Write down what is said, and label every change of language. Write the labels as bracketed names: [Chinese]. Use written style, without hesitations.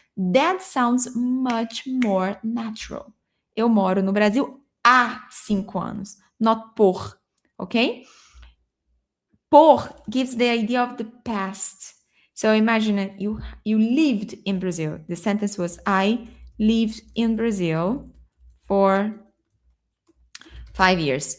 [English] That sounds much more natural. [Portuguese] Eu moro no Brasil há 5 anos, not por. [English] Okay? Por gives the idea of the past. So imagine that you lived in Brazil. The sentence was I lived in Brazil for 5 years.